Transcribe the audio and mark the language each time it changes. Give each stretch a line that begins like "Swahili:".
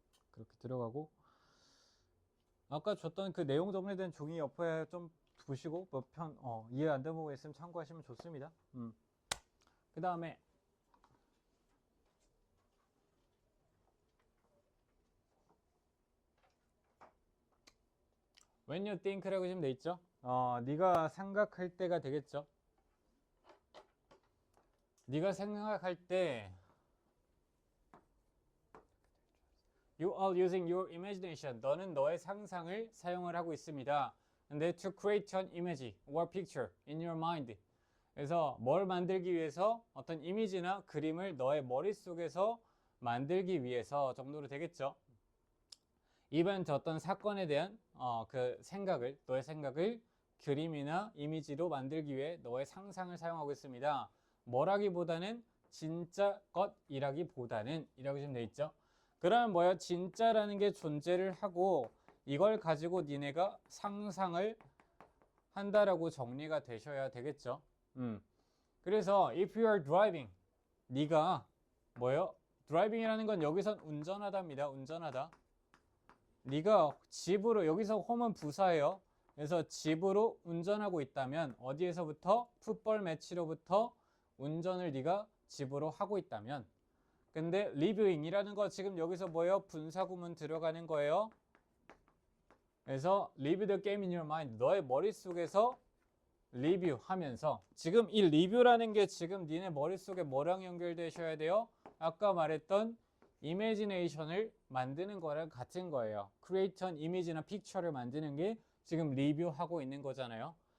Korean: 그렇게 들어가고 아까 줬던 그 내용 정리된 종이 옆에 좀 보시고 이해 안 되는 부분 있으면 참고하시면 좋습니다. 그 다음에
English: when you think
Korean: 라고 지금 돼 있죠? 네가 생각할 때가 되겠죠? 네가 생각할 때
English: You are using your imagination.
Korean: 너는 너의 상상을 사용을 하고 있습니다.
English: 근데 to create an image or picture in your mind.
Korean: 그래서 뭘 만들기 위해서 어떤 이미지나 그림을 너의 머릿속에서 만들기 위해서 정도로 되겠죠. 이벤트 어떤 사건에 대한 너의 생각을 그림이나 이미지로 만들기 위해 너의 상상을 사용하고 있습니다. 뭐라기보다는 진짜 것이라기보다는 이라고 지금 돼 있죠. 그러면 뭐야? 진짜라는 게 존재를 하고 이걸 가지고 니네가 상상을 한다라고 정리가 되셔야 되겠죠. 그래서
English: if you are driving,
Korean: 네가 뭐예요? 드라이빙이라는 건 여기선 운전하다입니다. 운전하다. 네가 집으로 여기서 홈은 부사예요. 그래서 집으로 운전하고 있다면 어디에서부터 풋볼 매치로부터 운전을 네가 집으로 하고 있다면. 근데 reviewing이라는 거 지금 여기서 뭐예요? 분사구문 들어가는 거예요.
English: 그래서 leave the game in your mind.
Korean: 너의 머릿속에서 리뷰하면서 지금 이 리뷰라는 게 지금 니네 머릿속에 뭐랑 연결되셔야 돼요? 아까 말했던 이미지네이션을 만드는 거랑 같은 거예요.
English: create an image
Korean: 나 picture를 만드는 게 지금 리뷰하고 있는 거잖아요.